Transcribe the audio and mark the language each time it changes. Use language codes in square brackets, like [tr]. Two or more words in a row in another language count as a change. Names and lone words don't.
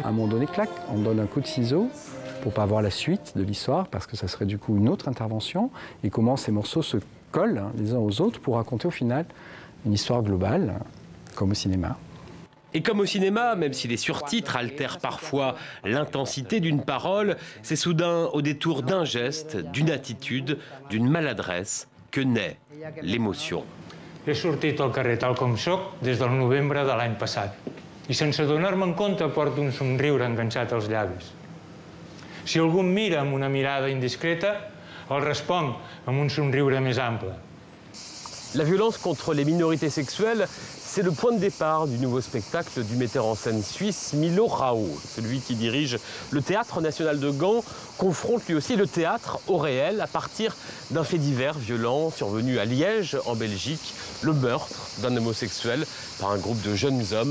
[fr] À un moment donné, clac, on donne un coup de ciseau pour pas avoir la suite de l'histoire, parce que ça serait du coup une autre intervention, et comment ces morceaux se collent les uns aux autres pour raconter au final une histoire globale, comme au cinéma. Et comme au cinéma, même si les surtitres altèrent parfois l'intensité d'une parole, c'est soudain au détour d'un geste, d'une attitude, d'une maladresse que naît l'émotion. [ca] He sortit al carrer tal com soc des del novembre de l'any passat i sense donar-me en compte porto un somriure enganxat als llavis. Si algú em mira amb una mirada indiscreta, el responc amb un somriure més ample. [fr] La violence contre les minorités sexuelles, c'est le point de départ du nouveau spectacle du metteur en scène suisse Milo Rao. Celui qui dirige le Théâtre National de Gand confronte lui aussi le théâtre au réel à partir d'un fait divers violent survenu à Liège, en Belgique, le meurtre d'un homosexuel par un groupe de jeunes hommes.